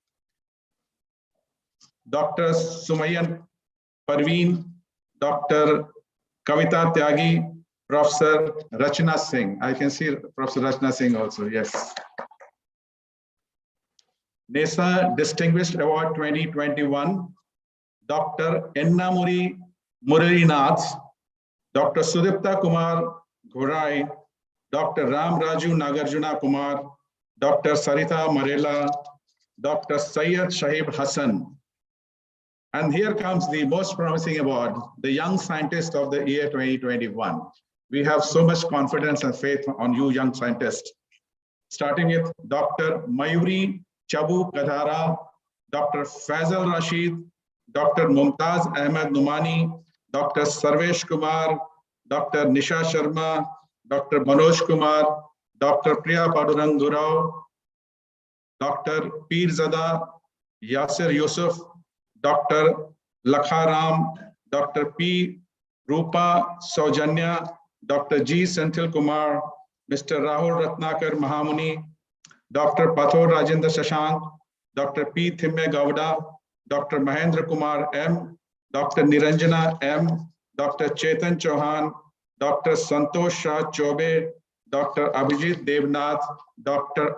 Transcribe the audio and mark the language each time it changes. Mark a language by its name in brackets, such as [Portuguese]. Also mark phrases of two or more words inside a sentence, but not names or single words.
[English] Dr. Sumayan Parveen, Dr. Kavita Tyagi, Professor Rachna Singh. I can see Professor Rachna Singh also, yes. NESA Distinguished Award 2021, Dr. Ennamuri Muralinath, Dr. Sudipta Kumar Ghurai, Dr. Ram Raju Nagarjuna Kumar, Dr. Sarita Marela, Dr. Syed Shahib Hassan. And here comes the most promising award, the Young Scientist of the Year 2021. We have so much confidence and faith on you, young scientists. Starting with Dr. Mayuri Chabu Kadhara, Dr. Faisal Rashid, Dr. Mumtaz Ahmed Numani, Dr. Sarvesh Kumar, Dr. Nisha Sharma, Dr. Manoj Kumar, Dr. Priya Padurang Durao, Dr. Pirzada Yasir Yusuf, Dr. Lakharam, Dr. P. Rupa Saujanya, Dr. G. Senthil Kumar, Mr. Rahul Ratnakar Mahamuni, Dr. Pathor Rajendra Shashank, Dr. P. Thimme Gowda, Dr. Mahendra Kumar M, Dr. Niranjana M, Dr. Chetan Chauhan, Dr. Santosh Shah Chobe, Dr. Abhijit Devnath, Dr.